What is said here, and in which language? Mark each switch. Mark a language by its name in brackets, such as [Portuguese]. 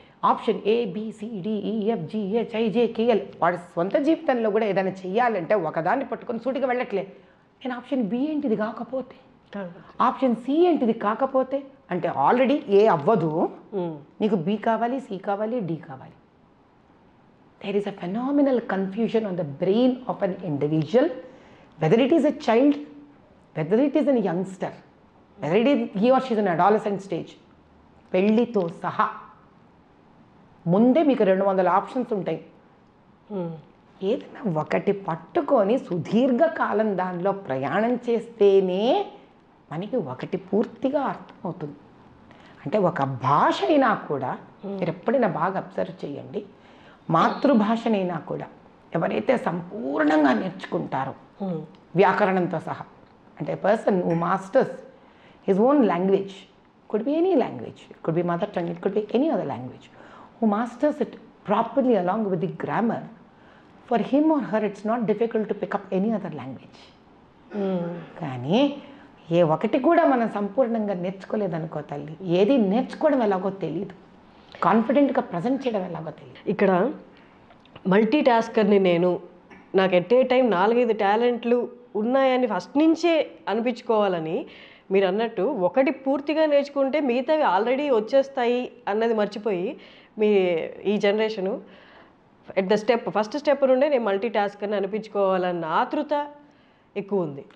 [Telugu] Option ABCDEFGHIJKL వాడి సొంత జీవితంలో కూడా ఏదైనా చెయ్యాలంటే ఒకదాన్ని పట్టుకొని సూటిగా వెళ్ళట్లే. నేను ఆప్షన్ బి ఏంటిది కాకపోతే, ఆప్షన్ సి ఏంటిది కాకపోతే అంటే ఆల్రెడీ ఏ అవ్వదు, నీకు బి కావాలి, సి కావాలి, డి కావాలి. [English] There is a phenomenal confusion on the brain of an individual, whether it is a child, whether it is a youngster, whether it is he or she is an adolescent stage. [Telugu] పెళ్ళితో సహా ముందే మీకు 200 options ఉంటాయి. ఏదైనా ఒకటి పట్టుకొని సుదీర్ఘకాలం దానిలో ప్రయాణం చేస్తేనే మనకి ఒకటి పూర్తిగా అర్థమవుతుంది. అంటే ఒక భాష అయినా కూడా మీరు ఎప్పుడైనా బాగా అబ్జర్వ్ చేయండి, మాతృభాషనైనా కూడా ఎవరైతే సంపూర్ణంగా నేర్చుకుంటారో వ్యాకరణంతో సహా, అంటే [English] Person who masters his own language, could be any language, it could be mother tongue, it could be any other language, who masters it properly along with the grammar, for him or her it's not difficult to pick up any other language. [Telugu] కానీ ఏ ఒకటి కూడా మనం సంపూర్ణంగా నేర్చుకోలేదనుకో తల్లి, ఏది నేర్చుకోవడం ఎలాగో తెలియదు, కాన్ఫిడెంట్గా ప్రజెంట్ చేయడం ఎలాగో తెలియదు. ఇక్కడ మల్టీ టాస్కర్ని నేను, నాకు ఎట్ ఏ టైం 4-5 టాలెంట్లు ఉన్నాయని ఫస్ట్ నుంచే అనిపించుకోవాలని మీరు అన్నట్టు ఒకటి పూర్తిగా నేర్చుకుంటే మిగతావి ఆల్రెడీ వచ్చేస్తాయి అన్నది మర్చిపోయి మీ ఈ generation at the first step నుండే నేను మల్టీ టాస్కర్ని అనిపించుకోవాలన్న ఆతృత ఎక్కువ ఉంది.